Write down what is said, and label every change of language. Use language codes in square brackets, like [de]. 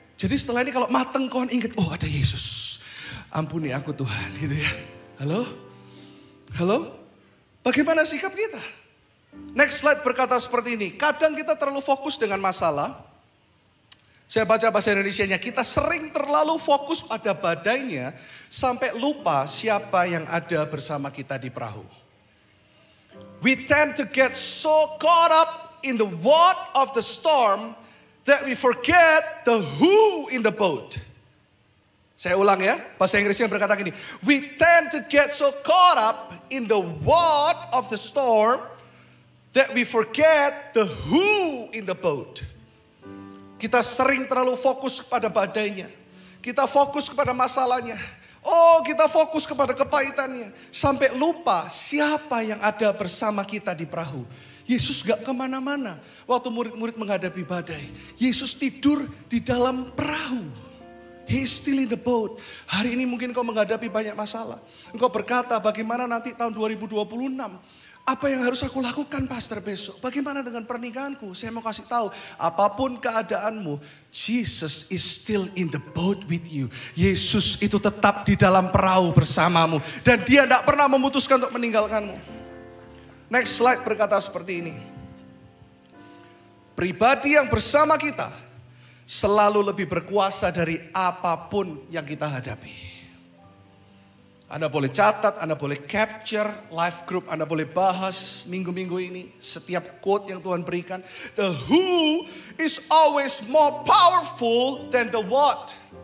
[id] Jadi setelah ini kalau mateng kau ingat, oh ada Yesus. Ampuni aku Tuhan, gitu ya. Halo? Bagaimana sikap kita? Next slide berkata seperti ini. Kadang kita terlalu fokus dengan masalah. Saya baca bahasa Indonesianya. Kita sering terlalu fokus pada badainya sampai lupa siapa yang ada bersama kita di perahu. [en] We tend to get so caught up in the what of the storm that we forget the who in the boat. [id] Saya ulang ya, bahasa Inggrisnya berkata gini. [en] We tend to get so caught up in the what of the storm that we forget the who in the boat. [id] Kita sering terlalu fokus kepada badainya. Kita fokus kepada masalahnya. Oh, kita fokus kepada kepahitannya. Sampai lupa siapa yang ada bersama kita di perahu. Yesus gak kemana-mana. Waktu murid-murid menghadapi badai, Yesus tidur di dalam perahu. [en] He is still in the boat. [id] Hari ini mungkin kau menghadapi banyak masalah. Engkau berkata bagaimana nanti tahun 2026. Apa yang harus aku lakukan pastor besok? Bagaimana dengan pernikahanku? Saya mau kasih tahu. Apapun keadaanmu. [en] Jesus is still in the boat with you. [id] Yesus itu tetap di dalam perahu bersamamu. Dan dia tidak pernah memutuskan untuk meninggalkanmu. Next slide berkata seperti ini. Pribadi yang bersama kita selalu lebih berkuasa dari apapun yang kita hadapi. Anda boleh catat, Anda boleh capture, live group Anda boleh bahas minggu-minggu ini. Setiap quote yang Tuhan berikan. [en] The who is always more powerful than the what.